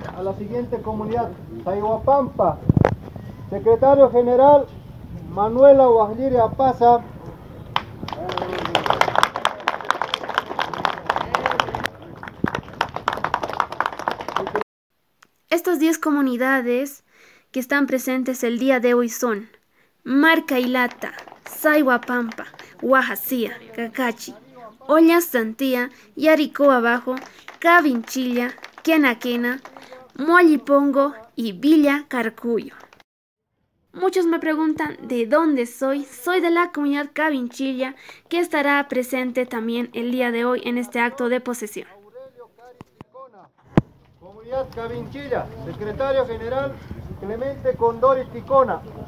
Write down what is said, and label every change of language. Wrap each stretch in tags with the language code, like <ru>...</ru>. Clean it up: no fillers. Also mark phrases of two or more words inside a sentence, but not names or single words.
<es>A la siguiente comunidad, Sayhuapampa, secretario general Manuela Guajliria Pasa. Estas 10 comunidades que están presentes el día de hoy son Marcailata, Sayhuapampa, Huajacía, Cacachi, Ollas Santía, Yaricó Abajo, Cavinchilla, Quenaquena, Mollipongo y Villa Carcuyo. Muchos me preguntan de dónde soy. Soy de la comunidad Cavinchilla, que estará presente también el día de hoy en este acto de posesión. Comunidad Cavinchilla, secretario general Clemente Condori Ticona.</es>